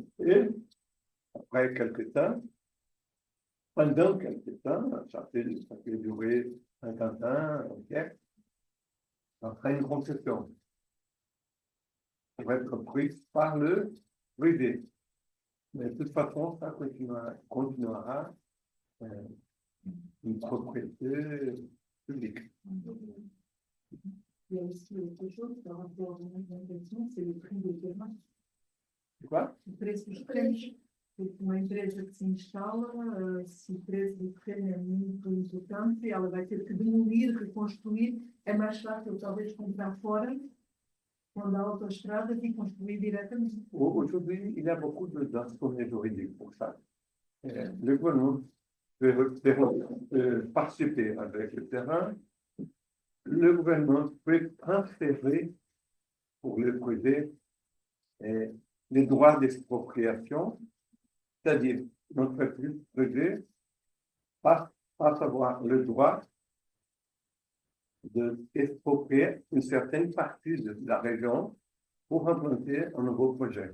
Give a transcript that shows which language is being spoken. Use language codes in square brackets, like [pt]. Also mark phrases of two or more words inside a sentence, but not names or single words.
[fr] Et après quelques temps, pendant quelques temps, ça peut durer 50 ans, un siècle, après une concession pour être prise par le privé. Mais de toute façon, ça continuera une propriété publique. Il y a aussi autre chose par rapport à l'invention, c'est le prix des terrains. Quoi? [pt] O preço dos terrenos. Porque uma empresa que se instala, se o preço do terreno é muito importante, ela vai ter que demolir, reconstruir. É mais fácil, talvez, comprar fora, quando há autoestradas, e construir diretamente. [fr] Aujourd'hui, il y a beaucoup d'instruments juridiques pour ça. Le gouvernement peut participer avec le terrain. Le gouvernement peut transférer pour le privé les droits d'expropriation, c'est-à-dire notre privé passe à avoir le droit d'exproprier une certaine partie de la région pour implanter un nouveau projet.